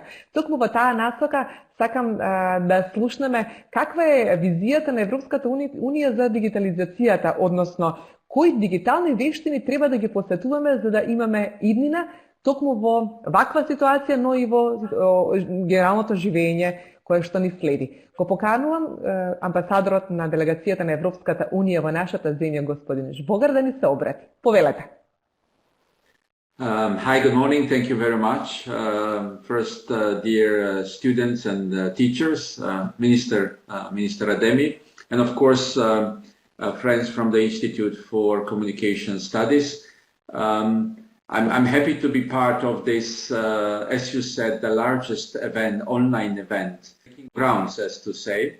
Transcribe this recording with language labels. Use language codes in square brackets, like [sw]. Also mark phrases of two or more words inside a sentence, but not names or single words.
[mk] Токму во таа насока сакам да слушнеме каква е визијата на Европската унија за дигитализацијата, односно кои дигитални вештини треба да ги посетуваме за да имаме иднина токму во ваква ситуација, но и во генералното живење кое што ни следи. Го поканувам амбасадорот на делегацијата на Европската унија во нашата земја, господин Жбогар, да ни се обрати. Повелете. [en] Hi, good morning. Thank you very much. First, dear students and teachers, Minister Ademi, and of course, friends from the Institute for Communication Studies. I'm happy to be part of this, as you said, the largest event, online event, grounds, as to say.